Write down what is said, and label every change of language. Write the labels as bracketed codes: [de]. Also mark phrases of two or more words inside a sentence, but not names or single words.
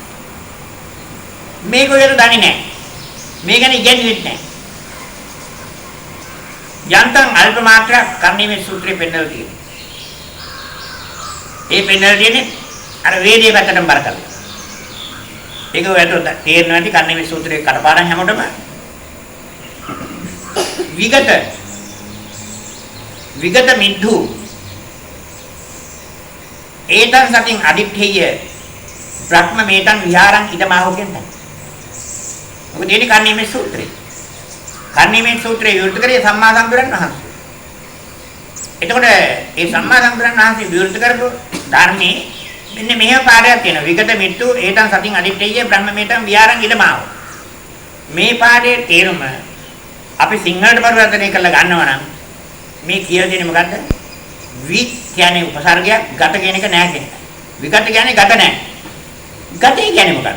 [si] මේක ඔයගොල්ලෝ දන්නේ නැහැ. මේ ගැන ඉගෙනගන්නේ නැහැ. යන්තම් අල්ප මාත්‍රයක් කර්ණීය සූත්‍රයේ පෙන්නලා තියෙනවා. ඒ පෙන්නලා තියෙන්නේ අර වේදේ පැත්තටම බර කරලා. ඒක ඔයගොල්ලෝ තේරෙනවා ඇති කර්ණීය සූත්‍රයේ කඩපාඩම් හැමෝටම [pi] විගත මිද්ධු ඒතං සතින් අදිත්තේය බ්‍රහ්ම මේතං විහාරං ඉදමාහෝ [si] කියන්නේ. මොකද එනි කර්ණීය සූත්‍රේ. කර්ණීය සූත්‍රයේ විවෘත කරේ සම්මා සම්බුදුරන් වහන්සේ. එතකොට මේ සම්මා සම්බුදුරන් වහන්සේ විවෘත කරපු ධර්මයේ මෙන්න මෙහෙම පාඩයක් තියෙනවා. [pi] විගත මිත්තු ඒතං සතින් අදිත්තේය බ්‍රහ්ම මේතං විහාරං ඉදමාහෝ. [si] මේ පාඩේ තේරුම අපි සිංහලට පරිවර්තනය කරලා ගන්නවා නම් මේ කියලා දෙන්නේ මොකද්ද? වි කියන්නේ උපසර්ගයක්, ගත කියන එක නෑ කියන එක. විගත කියන්නේ ගත නෑ. ගතේ කියන්නේ මොකක්ද?